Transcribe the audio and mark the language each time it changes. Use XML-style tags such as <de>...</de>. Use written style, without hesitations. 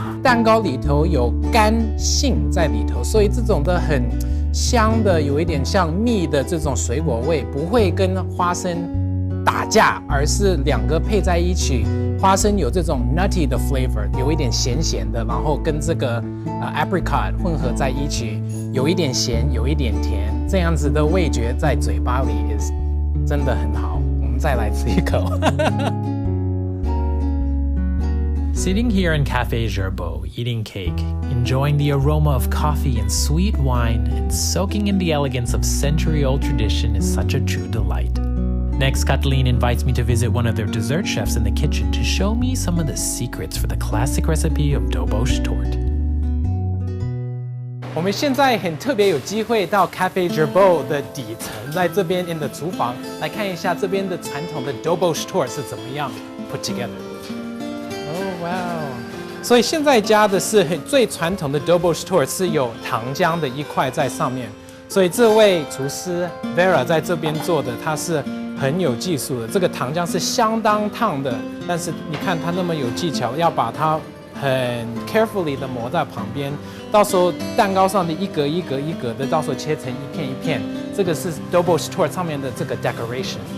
<zh>蛋糕里头有干杏在里头，所以这种的很香的，有一点像蜜的这种水果味，不会跟花生打架，而是两个配在一起。花生有这种 nutty 的 flavor， 有一点咸咸的，然后跟这个apricot 混合在一起，有一点咸，有一点甜，这样子的味觉在嘴巴里 is 真的很好。我们再来吃一口。</zh> <en>Sitting here in Café Gerbeau, eating cake, enjoying the aroma of coffee and sweet wine, and soaking in the elegance of century-old tradition is such a true delight. Next, Katalin invites me to visit one of their dessert chefs in the kitchen to show me some of the secrets for the classic recipe of Dobosh tort.</en> <zh>我们现在很特别有机会到 Cafe Gerbeau 的底层，在这边 in 的厨房来看一下这边的传统的 Dobosh tort 是怎么样</zh> <en>put together。 Oh wow！</en> <zh>所以现在加的是最传统的 Dobosh tort 是有糖浆的一块在上面，所以这位厨师 Vera 在这边做的，他是很有技术的。这个糖浆是相当烫的，但是你看他那么有技巧，要把它很 carefully 的磨在旁边，到时候蛋糕上的一格一格一格的，到时候切成一片一片，这个是 Dobosh tort 上面的这个 decoration。</zh>